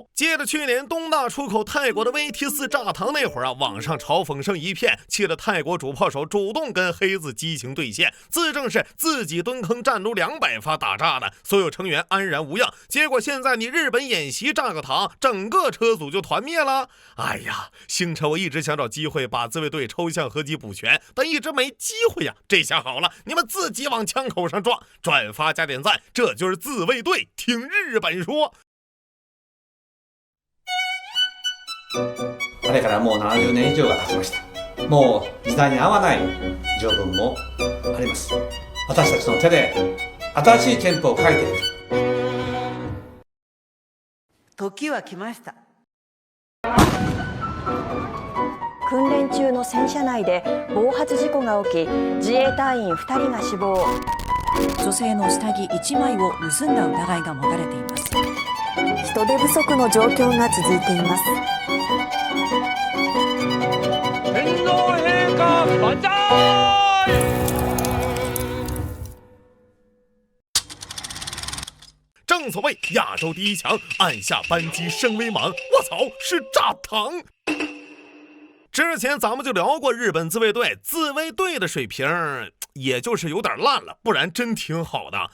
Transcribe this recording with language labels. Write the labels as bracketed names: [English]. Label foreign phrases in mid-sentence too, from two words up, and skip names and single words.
[Chinese] 接着去年东大出口泰国的 VT4 炸膛那会儿啊，网上嘲讽声一片，气得泰国主炮手主动跟黑子激情对线，自证是自己蹲坑战撸200发打炸的，所有成员安然无恙。结果现在你日本演习炸个膛，整个车组就团灭了。哎呀，星辰我一直想找机会把自卫队抽象合集补全，但一直沒機會呀。這下好了，你們自己往槍口上撞，轉發加點讚，這就是自衛隊聽日本說。 [Japanese] あれからもう70年以上が経ちました。もう時代に合わない条文もあります。私たちの手で新しい憲法を書いていく。時は来ました。訓練中の戦車内で暴発事故が起き、自衛隊員2人が死亡。女性の下着1枚を盗んだ疑いが持たれています。人手不足の状況が続いています。天皇陛下万歳！ [Chinese] 正所謂亞洲第一強，按下扳機聲威猛。我操，是炸膛！之前咱們就聊過日本自衛隊的水平也就是有點爛了，不然真挺好的。